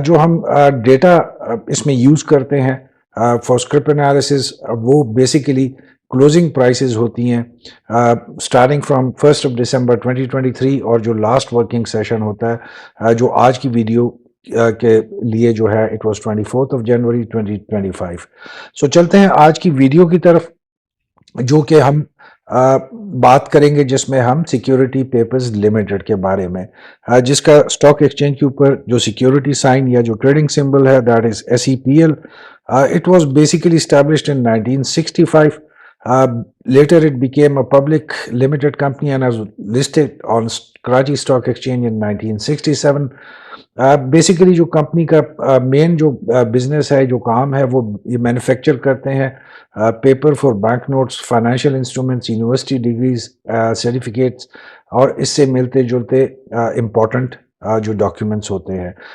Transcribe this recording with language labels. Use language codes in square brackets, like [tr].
[hi] जो हम डेटा इसमें यूज़ करते हैं फॉर स्क्रिप्ट एनालिसिस, वो बेसिकली क्लोजिंग प्राइसेस होती हैं स्टार्टिंग फ्रॉम 1 दिसंबर 2023, और जो लास्ट वर्किंग सेशन होता है जो आज की वीडियो के लिए जो है इट वाज 24 जनवरी 2025। सो चलते हैं आज की वीडियो की तरफ, जो कि हम बात करेंगे जिसमें हम सिक्योरिटी पेपर्स लिमिटेड के बारे में, जिसका स्टॉक एक्सचेंज के ऊपर जो सिक्योरिटी साइन या जो ट्रेडिंग सिंबल है that is SEPL। [en] It was basically established in 1965. Later it became a public limited company and was listed on Karachi Stock Exchange in 1967. [hi] Basically जो कंपनी का main जो business है, जो काम है, वो ये मैन्युफैक्चर करते हैं paper for bank notes, financial instruments, university degrees, certificates और इससे मिलते जुलते इम्पोर्टेंट जो डॉक्यूमेंट्स होते हैं।